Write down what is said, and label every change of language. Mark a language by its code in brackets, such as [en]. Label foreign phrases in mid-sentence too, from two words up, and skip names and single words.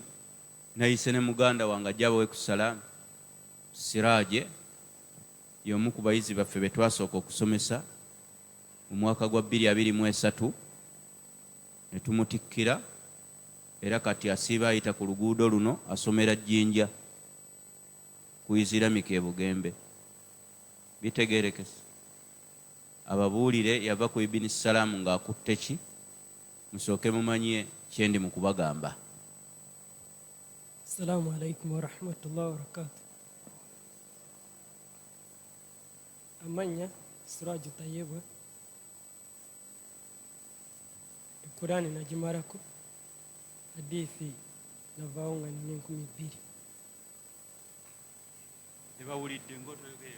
[lg] Nayise ne muganda wange ajja bawe ku salamu Siraje, y'omu ku bayizi baffe be twasooka okusomesa mu mwaka gwa 2023 ne tumutikkira, era kati asiiba ayita ku luguudo luno asomera Jjinja ku Islamic e Bugembe. Bitegeerekese ababuulire yava ku Ibini Salaamu ng'akutte ki, musooke mumanye kyendi mu kubagamba. [ar] السلام عليكم ورحمة الله وبركاته. [lg] Amanya Siraju Tayyibwa, Kurani nagimarako, hadithi navaawo nga nina 2,000. Tebawulidde ng'otoyogera.